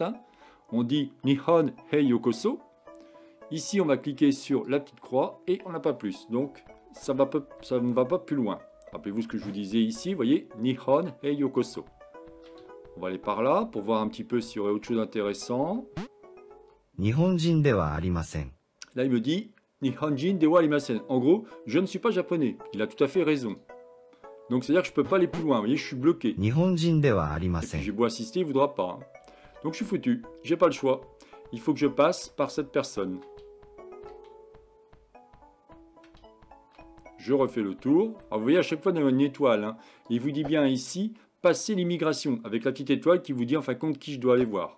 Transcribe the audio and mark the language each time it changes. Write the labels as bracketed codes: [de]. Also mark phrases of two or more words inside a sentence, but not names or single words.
[fr] Hein. On dit [ja] 日本へようこそ. [fr] Ici, on va cliquer sur la petite croix et on n'a pas plus. Donc, ça ne va pas plus loin. Rappelez-vous ce que je vous disais ici. Vous voyez, [ja] 日本へようこそ. [fr] On va aller par là pour voir un petit peu s'il y aurait autre chose d'intéressant. [ja] 日本人ではありません。 [fr] Là, il me dit [ja] 日本人ではありません. [fr] En gros, je ne suis pas japonais. Il a tout à fait raison. Donc, c'est-à-dire que je ne peux pas aller plus loin. Vous voyez, je suis bloqué. [ja] 日本人ではありま [fr] Et [ja] せ [fr] puis, [ja] ん。 [fr] j'ai beau assister, il ne voudra pas. Hein. Donc, je suis foutu. J'ai pas le choix. Il faut que je passe par cette personne. Je refais le tour. Alors, vous voyez, à chaque fois, on a une étoile. Hein. Il vous dit bien ici, passer l'immigration, avec la petite étoile qui vous dit en fin de compte qui je dois aller voir.